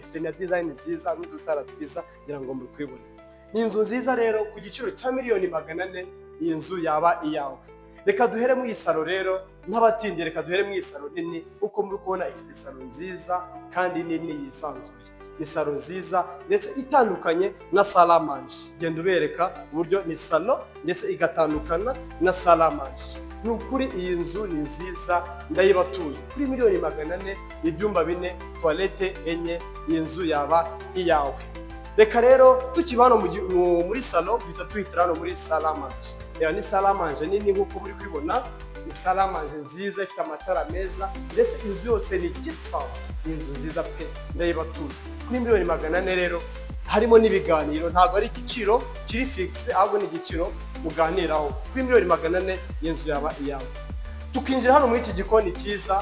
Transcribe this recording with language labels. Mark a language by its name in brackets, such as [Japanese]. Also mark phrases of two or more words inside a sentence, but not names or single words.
[Kinyarwanda] Ifite na design nziza n'udutara twiza kugira ngo muri kwibona. Ni inzu nziza rero ku giciro cya miliyoni 400 iyi nzu yaba iyawe. Reka duhere mu isaro rero, n'abatindi reka duhere mu isaro nini. Uko muri kubona ifite isaro nziza kandi nini yisanzuye. Ni salo nziza ndetse itandukanye na [French] salle à manger. [Kinyarwanda] Genda ubereka uburyo ni salo ndetse igatandukana na [French] salle à manger. [Kinyarwanda] Ni ukuri iyi nzu ni nziza, ndayibatuye kuri miliyoni 400, ibyumba 4, toilette enye. Iyi nzu yaba iyawe. Reka rero tukibana muri salo bita tuhitira no muri [French] salle à manger. [Kinyarwanda] Ni [French] salle à manger [Kinyarwanda] nini nkuko muri kwibona. Ni [French] salle à manger [Kinyarwanda] nziza ifite amatara meza ndetse inzu yose ni gitsa. Ni inzu nziza pe, ndayibatuye kuri miliyoni 400 rero. Harimo n'ibiganiro, ntabwo ari igiciro kiri fixe ahubwo ni igiciro muganiraho. Kuri miliyoni 400 y'inzu yaba iyawe. Tukinjira hano muri iki gikoni cyiza.